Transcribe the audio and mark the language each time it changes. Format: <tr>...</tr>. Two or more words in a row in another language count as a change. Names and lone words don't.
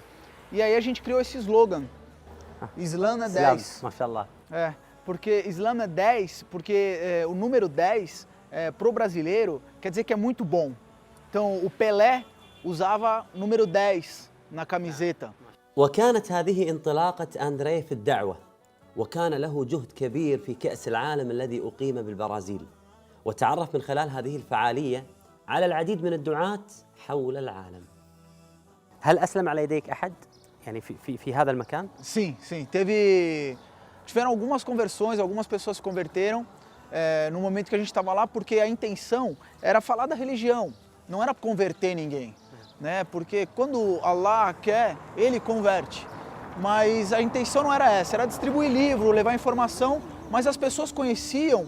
<pt>E aí a gente criou esse slogan, Islã é 10. Mashallah. Porque Islã é 10, porque o número 10, pro brasileiro, quer dizer que é muito bom. Então o Pelé usava número 10 na camiseta.</pt> <ar>وكانت هذه انطلاقة أندري في الدعوة وكان له جهد كبير في كأس العالم الذي أقيم بالبرازيل وتعرف من خلال هذه الفعالية على العديد من الدعاة حول العالم. هل أسلم على يديك أحد يعني في هذا المكان؟</ar> <pt>Sim. Tiveram algumas conversões, algumas pessoas se converteram no momento que a gente estava lá, porque a intenção era falar da religião, não era converter ninguém, né? Porque quando Allah quer, Ele converte. Mas a intenção não era essa, era distribuir livro, levar informação, mas as pessoas conheciam.</pt>